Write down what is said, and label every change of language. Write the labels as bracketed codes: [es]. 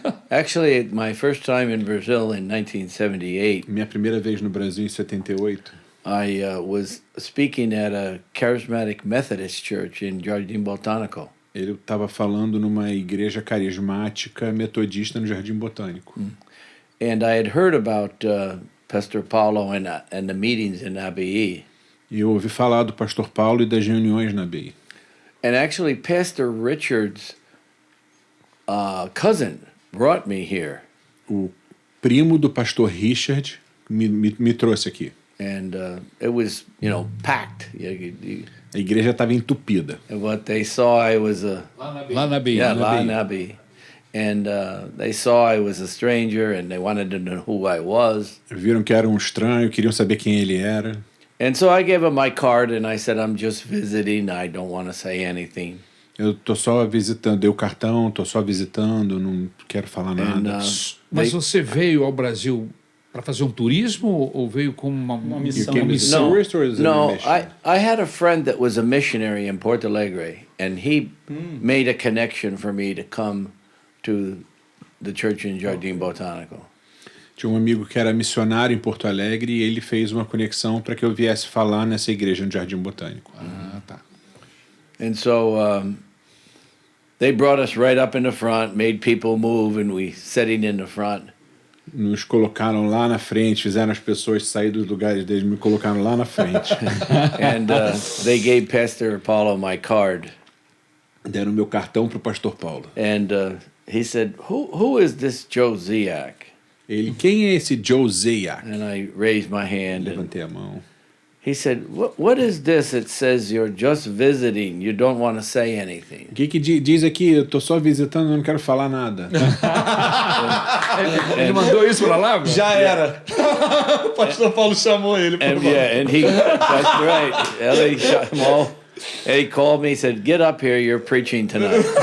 [en] Actually, my first time in Brazil in 1978, [pt] Minha primeira vez no Brasil em 78, [en] I was speaking at a charismatic Methodist church in Jardim Botânico. [pt] ele estava falando numa igreja carismática metodista no Jardim Botânico. [en] And I had heard about Pastor Paulo and the meetings in ABE. [pt] E eu ouvi falar do pastor Paulo e das reuniões na BI. [en] And actually, Pastor Richard's cousin brought me here. [pt] O primo do pastor Richard me trouxe aqui. [en] And it was, packed. [pt] A igreja estava entupida. [en] And what they saw, I was [pt] Lá na Bia. lá na ABE. [en] And they saw I was a stranger, and they wanted to know who I was. [pt] Viram que era um estranho, queriam saber quem ele era. [en] And so I gave them my card, and I said, I'm just visiting. I don't want to say anything. [pt] Eu tô só visitando, dei o cartão, tô só visitando, não quero falar nada. Mas você veio ao Brasil para fazer um turismo ou veio como uma missão? [en] You came as a No, tourist or as a no, mission? I had a friend that was a missionary in Porto Alegre, and he made a connection for me to come to the church in Jardim Botânico. [pt] Tinha um amigo que era missionário em Porto Alegre e ele fez uma conexão para que eu viesse falar nessa igreja no Jardim Botânico. Ah, tá. [en] And so they brought us right up in the front, made people move, and we sitting in the front. [pt] Nos colocaram lá na frente, fizeram as pessoas sair dos lugares deles, me colocaram lá na frente. [en] And they gave Pastor Paulo my card. [pt] Deram meu cartão pro pastor Paulo. [en] And he said, who is this Joe Ziak? [pt] Ele, quem é esse Joe Zayak? [en] And I raised my hand. And [pt] Levantei a mão. [en] he said, what is this? It says you're just visiting. You don't want to say anything. [pt] O que diz aqui? Eu tô só visitando, eu não quero falar nada. Ele mandou isso para lá? Já era. O pastor Paulo chamou ele. [en] And yeah, and that's right. Ellie shot him all. And he called me, he said, get up here, you're preaching tonight.